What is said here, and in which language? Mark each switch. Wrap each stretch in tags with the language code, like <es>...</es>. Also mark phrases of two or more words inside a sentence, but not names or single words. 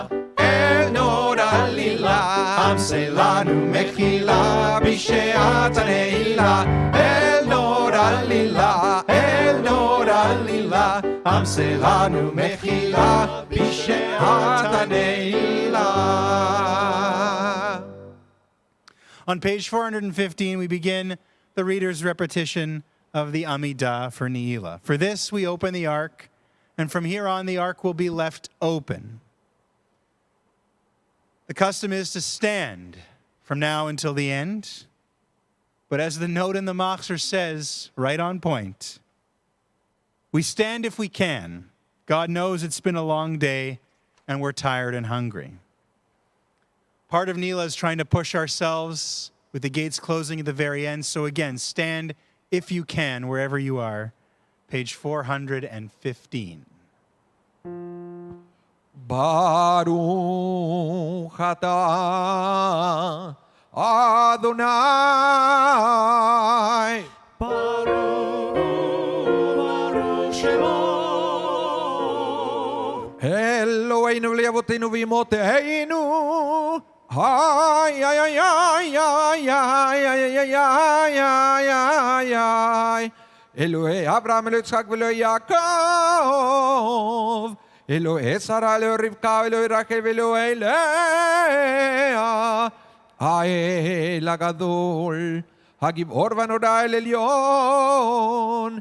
<he>אל נור עלילה שלנו מחילה בשעת הנעילה אל נור עלילה אל נור עלילה שלנו מחילה בשעת הנעילה.</he> <en>On page 415, we begin the reader's repetition of the Amidah for Neilah. For this, we open the ark, and from here on, the ark will be left open. The custom is to stand from now until the end. But as the note in the Machzor says, right on point, we stand if we can. God knows it's been a long day, and we're tired and hungry. Part of Neilah is trying to push ourselves with the gates closing at the very end. So again, stand if you can, wherever you are. Page 415.</en> <he>ברוך אתה ה. ברוך שמו. אלהינו ולאבותינו ואמותינו. Ay, ay, ay, ay, ay, ay, ay, ay, ay, ay, ay, ay. אלהי אברהם, אלהי יצחק, ואלהי יעקב. אלהי שרה, אלהי רבקה, אלהי רחל, ואלהי לאה. האל הגדול, הגיבור והנורא אל עליון.</he>